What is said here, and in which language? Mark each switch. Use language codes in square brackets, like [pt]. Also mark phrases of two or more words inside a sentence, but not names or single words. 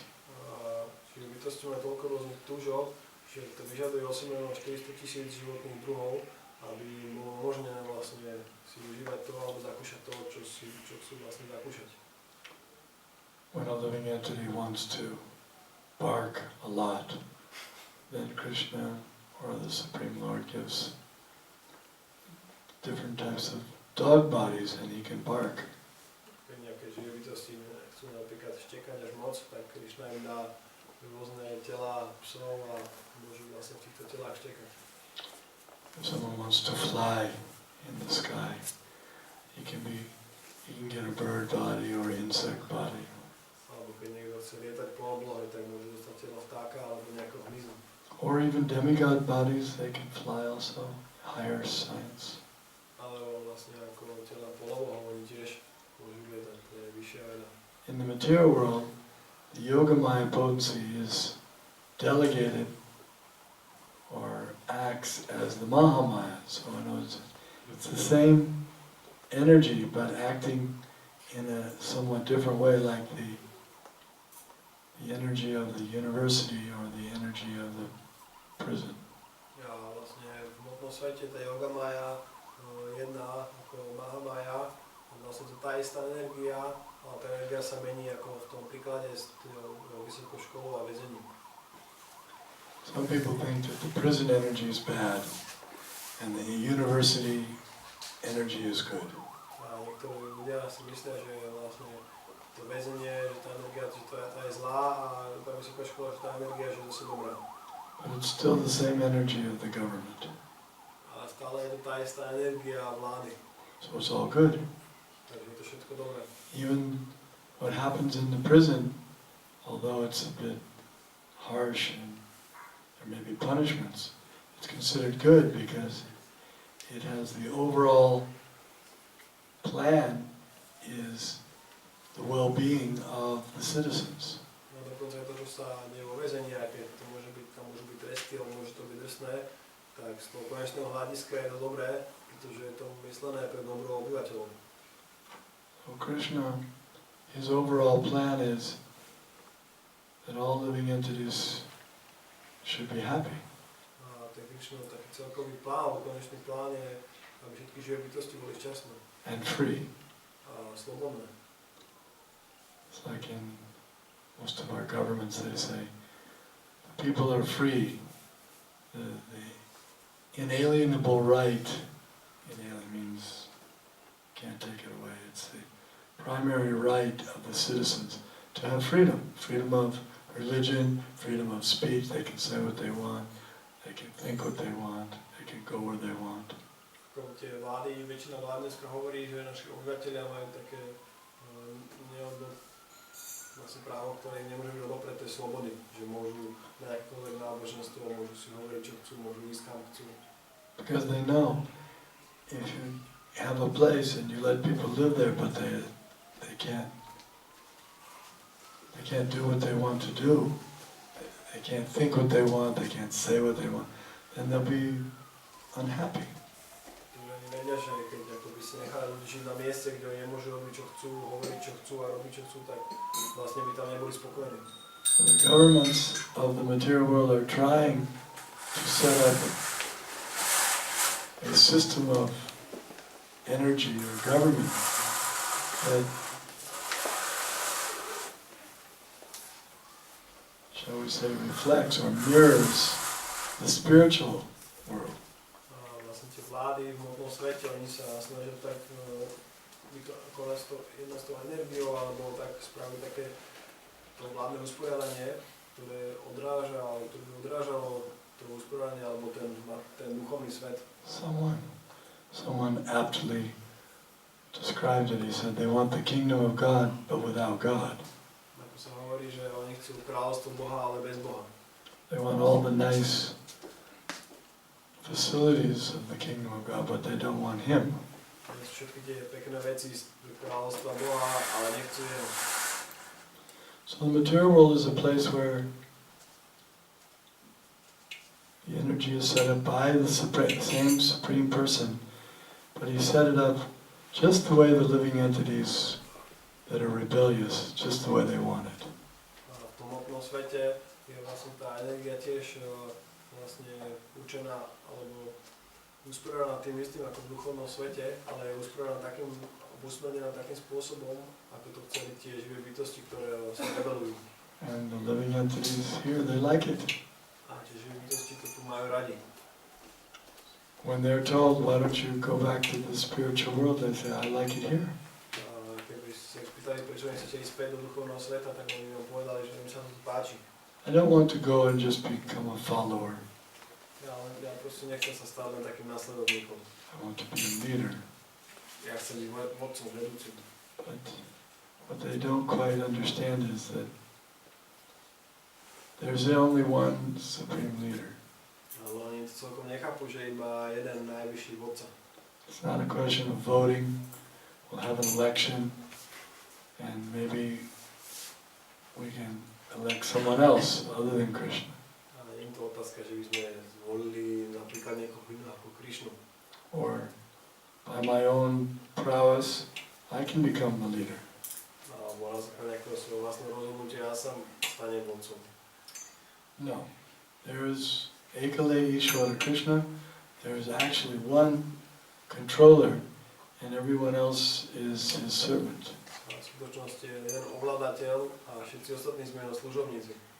[sk] Čiže bytosti má toľko rôznych túžob, že to vyžaduje 8,400,000 životných druhov, aby bolo možné vlastne si užívať zažívať to alebo zakúšať to, čo chcú vlastne zakúšať. [en] When a living entity wants to bark a lot, then Krishna or the Supreme Lord gives different types of dog bodies and he can bark. [sk] Keď nejaké živé bytosti chcú napríklad štekať až moc, tak Krishna im dá rôzne telá psov a môžu vlastne v týchto telách štekať. [en] If someone wants to fly in the sky, he can get a bird body or insect body. [sk] Alebo keď niekto chce lietať po oblohe, tak môže dostať telo vtáka alebo nejakého hmyzu. [en] Or even demigod bodies, they can fly also, higher science. [sk] Alebo vlastne ako tela polobohov, oni tiež môžu lietať, to je vyššia veda. [en] In the material world, the Yogamaya potency is delegated or acts as the Mahamaya. So in other words, it's the same energy but acting in a somewhat different way, like the energy of the university or the energy of the prison. [sk] Ja vlastne v hmotnom svete tá Yogamaya jedná ako Mahamaya, vlastne to tá istá energia, ale tá energia sa mení ako v tom príklade s vysokou školou a väzením. [en] Some people think that the prison energy is bad and the university energy is good. [sk] A niektorí ľudia si myslia, že vlastne to väzenie, že tá energia, že tá je zlá a tá vysoká škola, že tá energia, že to sú dobrá. [en] But it's still the same energy of the government. [sk] Ale stále je to tá istá energia vlády. [en] So it's all good. [sk] Takže je to všetko dobré. [en] Even what happens in the prison, although it's a bit harsh and there may be punishments, it's considered good because it has the overall plan is the well-being of the citizens. [sk] No dokonca to, čo sa deje vo väzení, aj keď to môže byť, tam môžu byť tresty, alebo môže to byť drsné, tak z toho konečného hľadiska je to dobré, pretože je to myslené pre dobro obyvateľov. [en] So Krishna, his overall plan is that all living entities should be happy. [sk] A ten Krishnov taký celkový plán, alebo konečný plán je, aby všetky živé bytosti boli šťastné. [en] And free. [sk] A slobodné. [en] It's like in most of our governments they say, the people are free. The inalienable right, inalienable means can't take it away, it's the primary right of the citizens to have freedom. Freedom of religion, freedom of speech, they can say what they want, they can think what they want, they can go where they want. [sk] Tie vlády, väčšina vlád dneska hovorí, že naši obyvateľia majú také vlastne právo, ktoré im nemôže byť odopreté slobody, že môžu na akékoľvek náboženstvo, môžu si hovoriť, čo chcú, môžu ísť kam chcú. [en] Because they know, if you have a place and you let people live there, but they can't do what they want to do, they can't think what they want, they can't say what they want, then they'll be unhappy. [sk] Oni vedia, že keď akoby si nechali ľudí žiť na mieste, kde oni nemôžu robiť, čo chcú, hovoriť, čo chcú a robiť, čo chcú, tak vlastne by tam neboli spokojní. [en] So the governments of the material world are trying to set up a system of energy or government that, shall we say, reflects or mirrors the spiritual world. [sk] Vlastne tie vlády v hmotnom svete, oni sa snažia tak jedná s tou energiou, alebo tak spraviť také to vládne usporiadanie, ktoré by odrážalo to usporiadanie, alebo ten duchovný svet. [en] Someone aptly described it. He said they want the kingdom of God, but without God. [sk] Ako sa hovorí, že oni chcú kráľovstvo Boha, ale bez Boha. [en] They want all the nice facilities of the kingdom of God, but they don't want Him. [sk] Všetky tie pekné veci z kráľovstva Boha, ale nechcú Jeho. [en] So the material world is a place where the energy is set up by the same Supreme Person, but He set it up just the way the living entities that are rebellious, just the way they want it. [sk] V tom hmotnom svete je vlastne tá energia tiež vlastne učená, alebo usporiadaná tým istým ako v duchovnom svete, ale je usporiadaná takým, usmernená takým spôsobom, ako to chceli tie živé bytosti, ktoré sa rebelujú. [en] And the living entities here, they like it. [sk] A tie živé bytosti to tu majú radi. [en] When they're told, why don't you go back to the spiritual world, they say, I like it here. [sk] Keby ste spýtali, prečo nechcete ísť späť do duchovného sveta, tak oni vám povedali, že im sa to tu páči. [en] I don't want to go and just become a follower. [sk] Ja proste nechcem sa stať len takým následovníkom. [en] I want to be a leader. [sk] Ja chcem byť vodcom, vedúcim. [en] But what they don't quite understand is that there's only one supreme leader. [sk] Ale oni celkom nechápu, že iba jeden najvyšší vodca. [en] It's not a question of voting. We'll have an election and maybe we can elect someone else other than Krishna. [sk] Ale nie je to otázka, že by sme zvolili napríklad niekoho iného ako Krišnu. [en] Or by my own prowess, I can become the leader. [sk] Alebo na základe nejakého svojho vlastného rozhodnutia ja sám stanem vodcom. [en] No. There is [bn] একলে ঈশ্বর কৃষ্ণ. [en] There is actually one controller and everyone else is his servant. [sk] A v skutočnosti je jeden ovládateľ a všetci ostatní sme jeho služobníci.